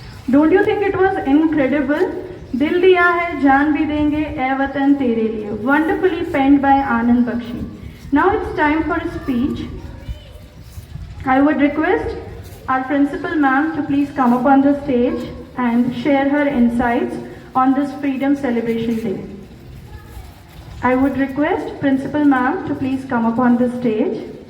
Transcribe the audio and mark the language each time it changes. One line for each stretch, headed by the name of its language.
English: Don't you think it was incredible?
Hindi: दिल दिया है जान भी देंगे ए वतन तेरे लिए.
English: Wonderfully penned by Anand Bakshi. Now it's time for a speech. I would request our principal ma'am to please come up on the stage and share her insights on this Freedom Celebration Day. I would request Principal Ma'am to please come up on the stage.